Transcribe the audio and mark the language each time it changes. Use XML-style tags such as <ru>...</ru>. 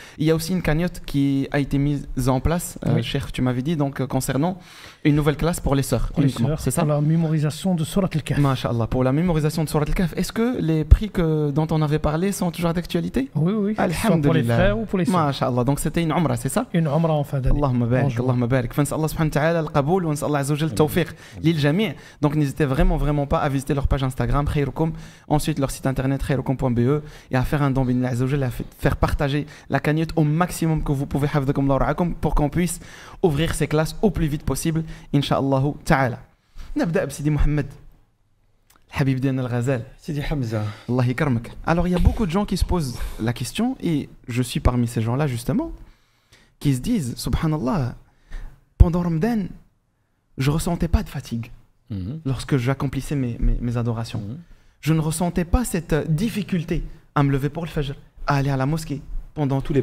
<fr>Il y a aussi une cagnotte qui a été mise en place, Cheikh, tu m'avais dit, donc concernant une nouvelle classe pour les sœurs. C'est ça? Pour la mémorisation de Surat Al-Kahf. Masha'Allah, pour la mémorisation de Surat Al-Kahf. Est-ce que les prix dont on avait parlé sont toujours d'actualité? Oui. Alhamdulillah. Pour les frères ou pour les sœurs. Masha'Allah, donc c'était une Umrah, c'est ça? Une Umrah en fin d'année. Allahumma barik, Allahumma barik.</fr> <ar>فنسأل الله سبحانه وتعالى القبول ونسأل الله عز وجل التوفيق للجميع.</ar> <fr>Donc n'hésitez vraiment pas à visiter leur page Instagram خيركم, ensuite leur site internet خيركم.be et à faire un don</fr> <ar>بالله عز وجل,</ar> <fr>à faire partager la cagnotte au maximum que vous pouvez</fr> <ar>حفظكم الله ورعاكم</ar> <fr>pour qu'on puisse ouvrir ces classes au plus vite possible</fr> <ar>إن تعالى. نبدأ بسيدي محمد الحبيب ديالنا الغزال Sidi Hamza. الله يكرمك.</ar> <fr>Alors il y a beaucoup de gens qui se posent la question et je suis parmi ces gens-là justement qui se disent subhanallah, pendant Ramadan je ressentais pas de fatigue lorsque j'accomplissais mes adorations. Je ne ressentais pas cette difficulté à me lever pour le fajr, à aller à la mosquée pendant tous les</fr>